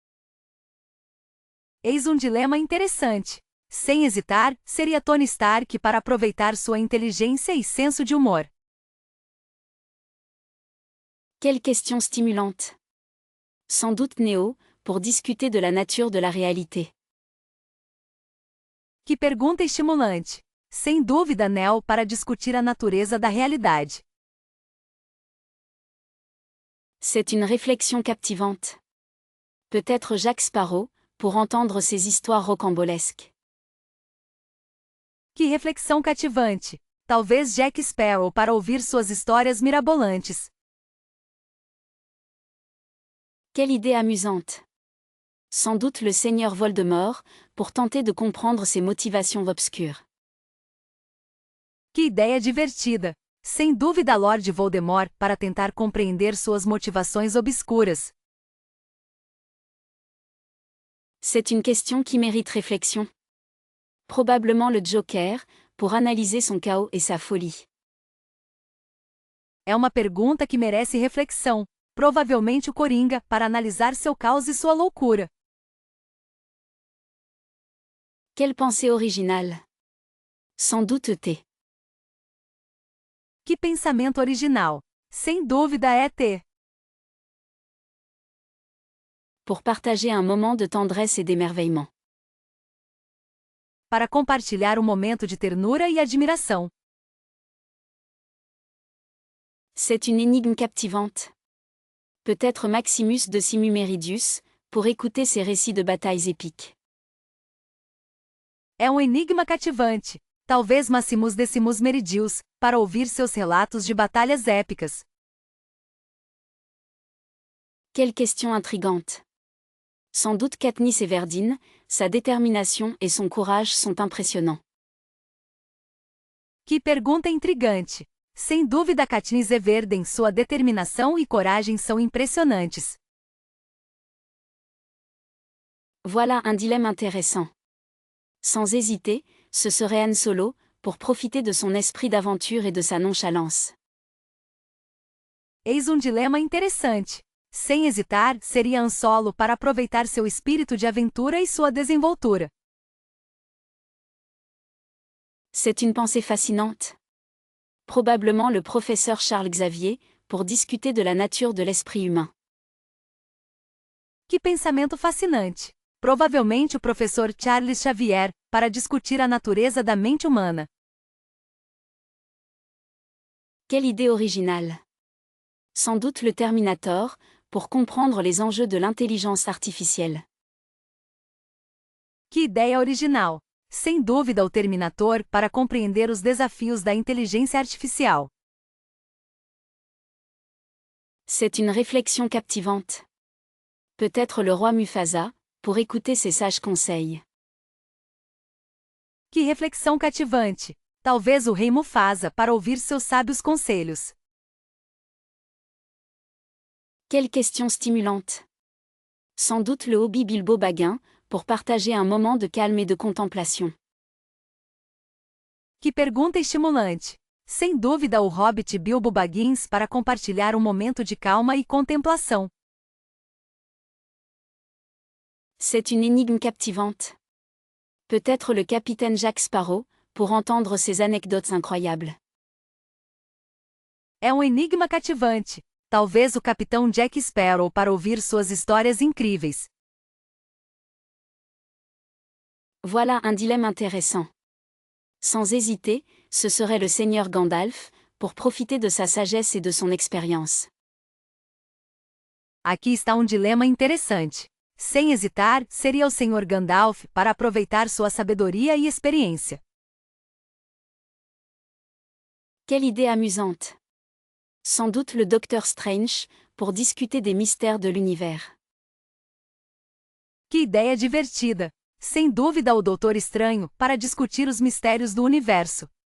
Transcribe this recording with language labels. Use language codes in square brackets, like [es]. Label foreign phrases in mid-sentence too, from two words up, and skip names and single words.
[pt] Eis dilema interessante. Sem hesitar, seria Tony Stark para aproveitar sua inteligência e senso de humor. [fr] Quelle question stimulante! Sans doute Neo, pour discuter de la nature de la réalité. [pt] Que pergunta estimulante! Sem dúvida Neo para discutir a natureza da realidade. [fr] C'est une réflexion captivante. Peut-être Jack Sparrow, pour entendre ses histoires rocambolesques. [pt] Que reflexão cativante! Talvez Jack Sparrow para ouvir suas histórias mirabolantes. [fr] Quelle idée amusante! Sans doute le seigneur Voldemort, pour tenter de comprendre ses motivations obscures. [pt] Que ideia divertida! Sem dúvida Lord Voldemort para tentar compreender suas motivações obscuras. [fr] C'est une question qui mérite réflexion. Probablement le Joker, pour analyser son chaos et sa folie. [pt] É uma pergunta que merece reflexão. Provavelmente o Coringa, para analisar seu caos e sua loucura. [fr] Quelle pensée originale! Sans doute T. [pt] Que pensamento original! Sem dúvida é T. [fr] Pour partager un moment de tendresse et d'émerveillement. [pt] Para compartilhar um momento de ternura e admiração. [fr] C'est une énigme captivante. Peut-être Maximus Decimus Meridius, pour écouter ses récits de batailles épiques. [pt] É enigma cativante. Talvez Maximus Decimus Meridius, para ouvir seus relatos de batalhas épicas. [fr] Quelle question intrigante! Sans doute Katniss Everdeen, sa détermination et son courage sont impressionnants. [pt] Que pergunta intrigante! Sem dúvida Katniss Everdeen, sua determinação e coragem são impressionantes. [fr] Voilà un dilemme intéressant. Sans hésiter, ce serait Han Solo, pour profiter de son esprit d'aventure et de sa nonchalance. [pt] Eis dilema interessante. Sem hesitar, seria Han Solo para aproveitar seu espírito de aventura e sua desenvoltura. [fr] C'est une pensée fascinante. Probablement le professeur Charles Xavier, pour discuter de la nature de l'esprit humain. [pt] Que pensamento fascinante! Provavelmente o professor Charles Xavier, para discutir a natureza da mente humana. [fr] Quelle idée originale! Sans doute le Terminator, pour comprendre les enjeux de l'intelligence artificielle. [pt] Que ideia original! Sem dúvida o Terminator para compreender os desafios da inteligência artificial. [fr] C'est une réflexion captivante. Peut-être le roi Mufasa, pour écouter ses sages conseils. [pt] Que reflexão cativante! Talvez o rei Mufasa para ouvir seus sábios conselhos. [fr] Quelle question stimulante! Sans doute le Hobbit Bilbo Baggin, pour partager un moment de calme et de contemplation. [pt] Que pergunta estimulante! Sem dúvida o Hobbit Bilbo Baggins para compartilhar um momento de calma e contemplação. [fr] C'est une énigme captivante. Peut-être le capitaine Jack Sparrow, pour entendre ses anecdotes incroyables. [pt] É enigma cativante. Talvez o capitão Jack Sparrow para ouvir suas histórias incríveis. [fr] Voilà un dilemme intéressant. Sans hésiter, ce serait le seigneur Gandalf, pour profiter de sa sagesse et de son expérience. [pt] Aqui está um dilema interessante. Sem hesitar, seria o Sr. Gandalf para aproveitar sua sabedoria e experiência. [fr] Quelle idée amusante! Sans doute le Docteur Strange, pour discuter des mystères de l'univers. [pt] Que ideia divertida! Sem dúvida o Doutor Estranho, para discutir os mistérios do universo.